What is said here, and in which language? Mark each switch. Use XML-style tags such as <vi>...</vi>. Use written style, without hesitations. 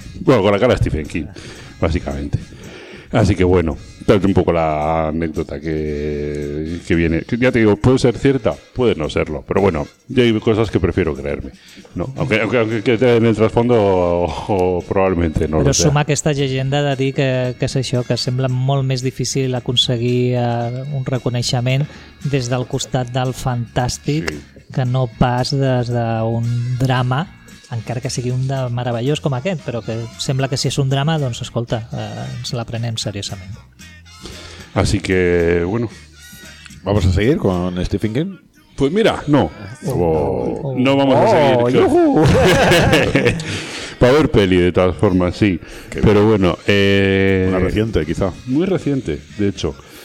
<es>Bueno, con la cara a Stephen King, básicamente. Así que bueno, date un poco la anécdota que viene. Ya te digo, ¿puede ser cierta? Puede no serlo. Pero bueno, ya hay cosas que prefiero creerme, ¿no? Aunque en el trasfondo o probablemente no</es> <ca>però</ca> <es>lo sea.</es> <ca>Però suma aquesta llegenda de dir que és això, que sembla molt més difícil aconseguir un reconeixement des del costat del fantàstic, sí, que no pas des d'un drama... encara que sigui un de meravellós com aquest, però que sembla que si és un drama, doncs escolta, ens la prenem seriosament.</ca> <es>Así que, bueno. ¿Vamos a seguir con Stephen King? Pues mira, no. No vamos a seguir. Va a haber peli, de todas formas, sí. Qué pero bien. Bueno. Una reciente, quizá. Muy reciente, de hecho.</es>